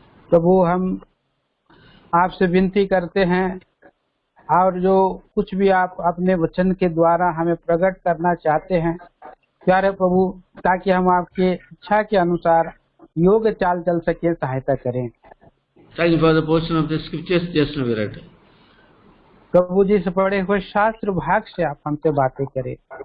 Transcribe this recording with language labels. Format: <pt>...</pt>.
<hi>प्रभु हम आपसे विनती करते हैं और जो कुछ भी आप अपने वचन के द्वारा हमें प्रकट करना चाहते हैं प्यारे प्रभु, ताकि हम आपके इच्छा के अनुसार योग्य चाल चल सके, सहायता करें।</hi> <en>Thank you for the portion of the scriptures just now we read.</en> <hi>प्रभु जी से पढ़े हुए शास्त्र भाग से आप हमसे बातें करें।</hi>